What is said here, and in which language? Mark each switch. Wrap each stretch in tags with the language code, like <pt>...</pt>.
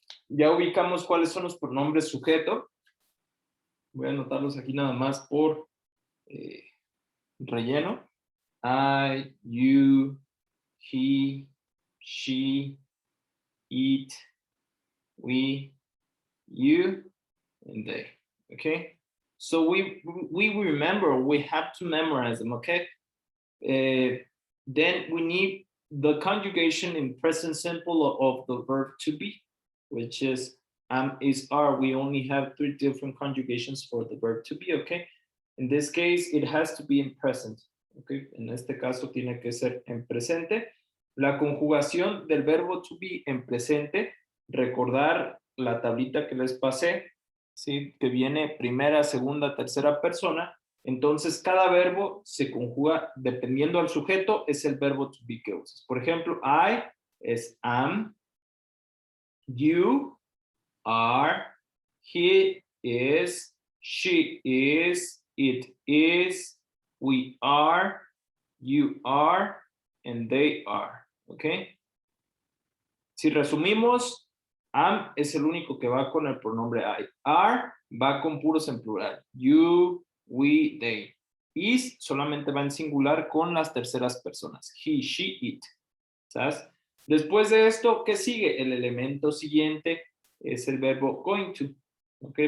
<es>Ya ubicamos cuáles son los pronombres sujeto. Voy a anotarlos aquí nada más por relleno.</es> <en>I, you, he, she, it, we, you, and they. Okay? So we remember, we have to memorize them, okay? Then we need the conjugation in present simple of the verb to be, which is are. We only have 3 different conjugations for the verb to be, okay? In this case, it has to be in present, okay?</en> <es>En este caso tiene que ser en presente. La conjugación del verbo to be en presente, recordar la tablita que les pasé, ¿sí? Que viene primera, segunda, tercera persona. Entonces, cada verbo se conjuga dependiendo al sujeto, es el verbo to be que usas. Por ejemplo, I es am, you are, he</es> <en>is, she is, it is, we are, you are, and they are. ¿Ok?</en> <es>Si resumimos, am es el único que va con el pronombre I. Are va con puros en plural. You, we, they. Is solamente va en singular con las terceras personas. He, she, it. ¿Sabes? Después de esto, ¿qué sigue? El elemento siguiente es el verbo going to. ¿Ok?</es>